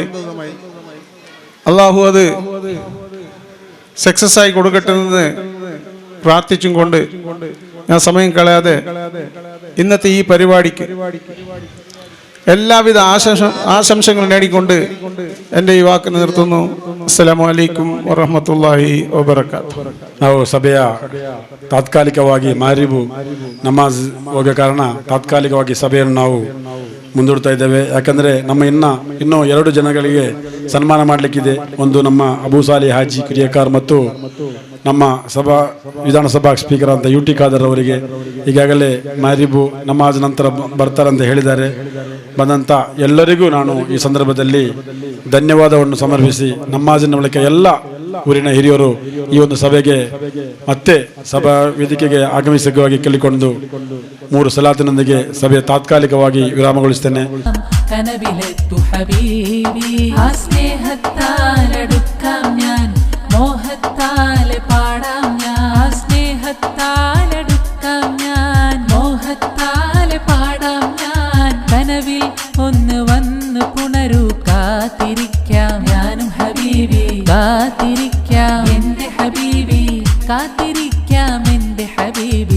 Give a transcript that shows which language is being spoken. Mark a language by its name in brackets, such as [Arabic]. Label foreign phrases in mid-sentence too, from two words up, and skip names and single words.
[Malayalam] അള്ളാഹു അത് സക്സസ് ആയി കൊടുക്കട്ടെ എന്ന് പ്രാർത്ഥിച്ചും കൊണ്ട് ഞാൻ സമയം കളയാതെ ഇന്നത്തെ ഈ പരിപാടിക്ക് എല്ലാവിധ ആശംസകളും നേടിക്കൊണ്ട് എൻ്റെ ഈ വാക്ക് നിർത്തുന്നു. [Arabic] السلام عليكم ورحمة الله وبركاته. [Kannada] ನಾವು ಸಭೆಯ ತಾತ್ಕಾಲಿಕವಾಗಿ ಮಾರಿಬು ನಮಾಜ್ ಹೋಗೋ ಕಾರಣ ತಾತ್ಕಾಲಿಕವಾಗಿ ಸಭೆಯನ್ನು ನಾವು ಮುಂದೂಡ್ತಾ ಇದ್ದೇವೆ. ಯಾಕಂದರೆ ನಮ್ಮ ಇನ್ನೂ 2 ಜನಗಳಿಗೆ ಸನ್ಮಾನ ಮಾಡಲಿಕ್ಕಿದೆ. ಒಂದು ನಮ್ಮ ಅಬೂ ಸಾಲಿ ಹಾಜಿ ಕುರಿಯಕಾರ್ ಮತ್ತು ನಮ್ಮ ವಿಧಾನಸಭಾ ಸ್ಪೀಕರ್ ಅಂತ UT ಖಾದರ್ ಅವರಿಗೆ ಈಗಾಗಲೇ ಮಾರಿಬು ನಮಾಜ್ ನಂತರ ಬರ್ತಾರೆ ಅಂತ ಹೇಳಿದ್ದಾರೆ. ಬಂದಂಥ ಎಲ್ಲರಿಗೂ ನಾನು ಈ ಸಂದರ್ಭದಲ್ಲಿ ಧನ್ಯವಾದವನ್ನು ಸಮರ್ಪಿಸಿ ನಮಾಜಿನ ಬಳಿಕ ಎಲ್ಲ ಊರಿನ ಹಿರಿಯರು ಈ ಒಂದು ಸಭೆಗೆ ಮತ್ತೆ ಸಭಾ ವೇದಿಕೆಗೆ ಆಗಮಿಸವಾಗಿ ಕೇಳಿಕೊಂಡು 3 ಸಲಾತಿನೊಂದಿಗೆ ಸಭೆ ತಾತ್ಕಾಲಿಕವಾಗಿ ವಿರಾಮಗೊಳಿಸುತ್ತೇನೆ. [Malayalam] കനവിലെത്തു ഹബീബി ആ സ്നേഹത്താലടുക്കാം ഞാൻ, മോഹത്താലെ പാടാം ഞാൻ, സ്നേഹത്താലടുക്കാം ഞാൻ, മോഹത്താലെ പാടാം ഞാൻ. കനവിൽ ഒന്ന് വന്ന് പുണരൂ, കാത്തിരിക്കാം ഞാനും ഹബീബി, കാത്തിരിക്കാം എൻ്റെ ഹബീബി, കാത്തിരിക്കാം എൻ്റെ ഹബീബി.